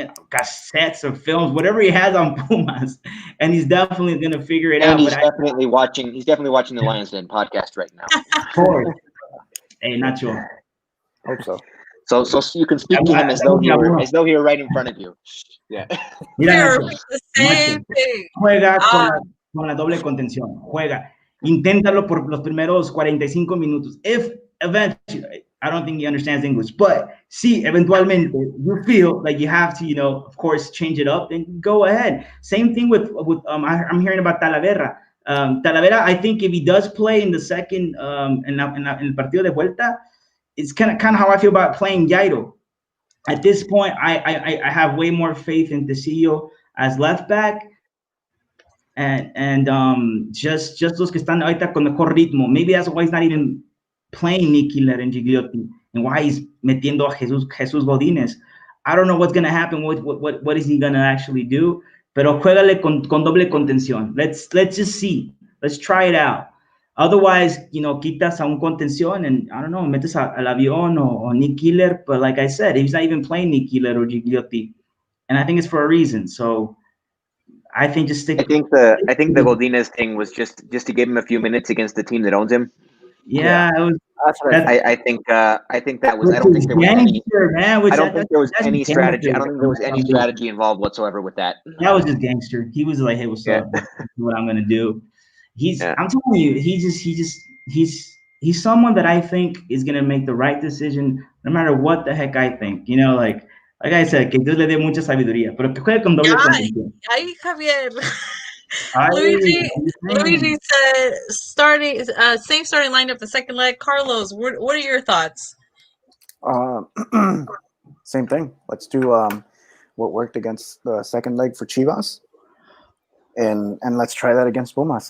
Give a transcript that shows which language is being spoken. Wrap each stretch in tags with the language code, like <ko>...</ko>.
<en>cassettes or films, whatever he has on Pumas, and he's definitely going to figure it And out. he's definitely watching. He's definitely watching the Lions Den podcast right now. Of course. Hey, Nacho. Hope so. So you can speak to him as though he were right in front of you. Yeah.</en> <es>Mira,</es> <en>We're</en> <es>Nacho,</es> <en>the same</en> <es>Nacho,</es> <en>thing.</en> <es>juega con la doble contención. Juega. Inténtalo por los primeros 45 minutos.</es> <en>If eventually, I don't think he understands English, but si eventualmente you feel like you have to, of course, change it up, then go ahead. Same thing with I'm hearing about Talavera. Talavera, I think if he does play in the second, en el partido de vuelta, it's kind of how I feel about playing Jairo. At this point, I have way more faith in Tecillo as left back, and just los que están ahorita con mejor ritmo. Maybe that's why he's not even playing Nikiler and Gigliotti, and why he's metiendo a Jesus Godínez. I don't know what's gonna happen. What is he gonna actually do?</en> <es>Pero juégale con doble contención.</es> <en>Let's just see. Let's try it out. Otherwise, quitas a un contención and I don't know, metes al Avión or Nick Killer. But like I said, he's not even playing Nick Killer or Gigliotti, and I think it's for a reason. So I think just stick. I think the Godinez thing was just to give him a few minutes against the team that owns him. Yeah, that's right. I think that was. I don't think there was any. I don't think there was any strategy. I don't think there was any strategy involved whatsoever with that. That was just gangster. He was like, "Hey, what's up? What I'm gonna do?" I'm telling you, he's someone that I think is gonna make the right decision no matter what the heck I think.</en> <es>Like I said, que Dios le dé mucha sabiduría, pero que juegue con doble contención. Ay, Javier.</es> <en>Luigi said same starting lineup the second leg. Carlos, what are your thoughts? Same thing. Let's do what worked against the second leg for Chivas, and let's try that against Pumas.</en>